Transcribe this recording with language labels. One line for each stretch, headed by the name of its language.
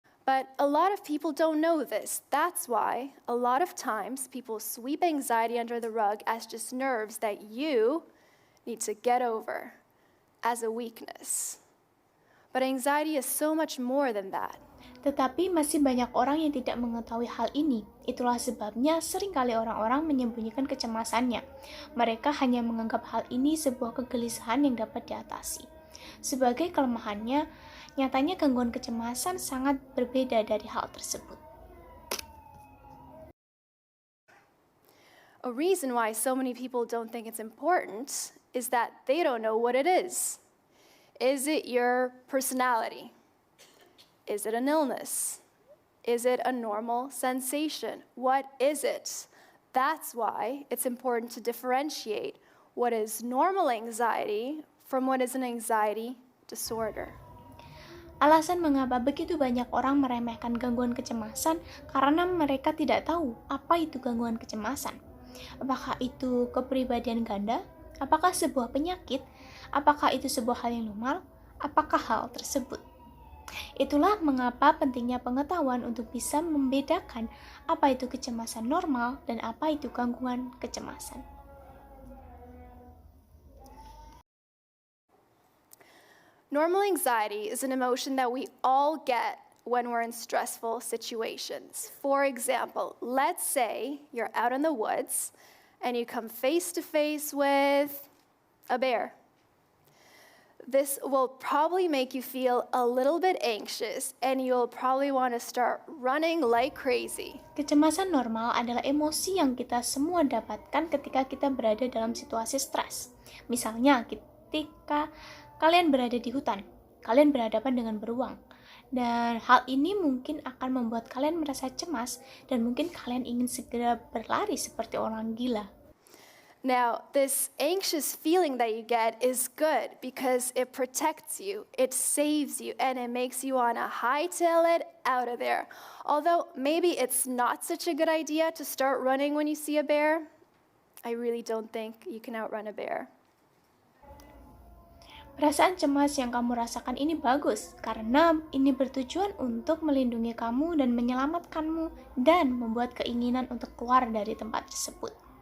English: But a lot of people don't know this. That's why a lot of times people sweep anxiety under the rug as just nerves that you need to get over, as a weakness. But anxiety is so much more than that.
Indonesian: Tetapi masih banyak orang yang tidak mengetahui hal ini. Itulah sebabnya seringkali orang-orang menyembunyikan kecemasannya. Mereka hanya menganggap hal ini sebuah kegelisahan yang dapat diatasi. Sebagai kelemahannya, nyatanya gangguan kecemasan sangat berbeda dari hal tersebut.
English: A reason why so many people don't think it's important is that they don't know what it is. Is it your personality? Is it an illness? Is it a normal sensation? What is it? That's why it's important to differentiate what is normal anxiety from what is an anxiety disorder.
Indonesian: Alasan mengapa begitu banyak orang meremehkan gangguan kecemasan karena mereka tidak tahu apa itu gangguan kecemasan. Apakah itu kepribadian ganda? Apakah sebuah penyakit? Apakah itu sebuah hal yang normal? Apakah hal tersebut? Itulah mengapa pentingnya pengetahuan untuk bisa membedakan apa itu kecemasan normal dan apa itu gangguan kecemasan.
English: Normal anxiety is an emotion that we all get when we're in stressful situations. For example, let's say you're out in the woods and you come face to face with a bear. This will probably make you feel a little bit anxious and you'll probably want to start running like crazy.
Indonesian: Kecemasan normal adalah emosi yang kita semua dapatkan ketika kita berada dalam situasi stres. Misalnya, ketika kalian berada di hutan, kalian berhadapan dengan beruang. Dan hal ini mungkin akan membuat kalian merasa cemas dan mungkin kalian ingin segera berlari seperti orang gila.
English: Now, this anxious feeling that you get is good because it protects you, it saves you, and it makes you want to hightail it out of there. Although maybe it's not such a good idea to start running when you see a bear, I really don't think you can outrun a bear.
Indonesian: Perasaan cemas yang kamu rasakan ini bagus karena ini bertujuan untuk melindungi kamu dan menyelamatkanmu dan membuat keinginan untuk keluar dari tempat tersebut.